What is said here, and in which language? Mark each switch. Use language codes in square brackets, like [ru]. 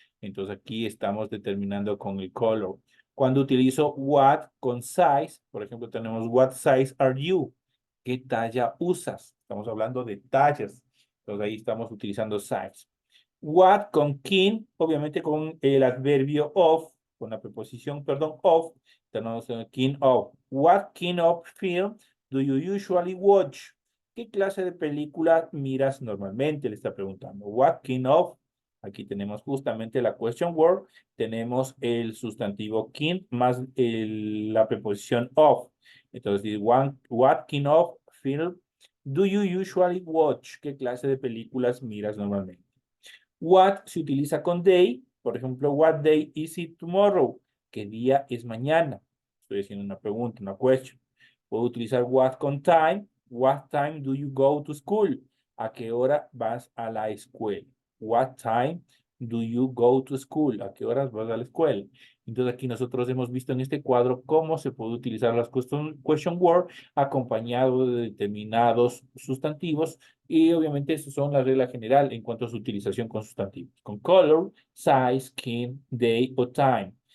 [es] Entonces aquí estamos determinando con el color. Cuando utilizo what con size, por ejemplo, tenemos [en] what size are you? [es] ¿Qué talla usas? Estamos hablando de tallas. Entonces ahí estamos utilizando size. What con kin, obviamente con el adverbio of, con la preposición, perdón, of, tenemos el kin of. [en] What kind of film do you usually watch? [es] ¿Qué clase de película miras normalmente? Le está preguntando. [en] What kind of? [es] Aquí tenemos justamente la question word, tenemos el sustantivo kin más la preposición of. [en] Entonces, what kind of film do you usually watch? [es] ¿Qué clase de películas miras normalmente? What se utiliza con day, por ejemplo, [en] what day is it tomorrow? [es] ¿Qué día es mañana? Estoy haciendo una pregunta, una question. Puedo utilizar what con time. [en] What time do you go to school? [es] ¿A qué hora vas a la escuela? [en] What time do you go to school? [es] ¿A qué horas vas a la escuela? Entonces aquí nosotros hemos visto en este cuadro cómo se puede utilizar las question word acompañado de determinados sustantivos y obviamente esas son las reglas general en cuanto a su utilización con sustantivos. Con color, size, skin, day o time.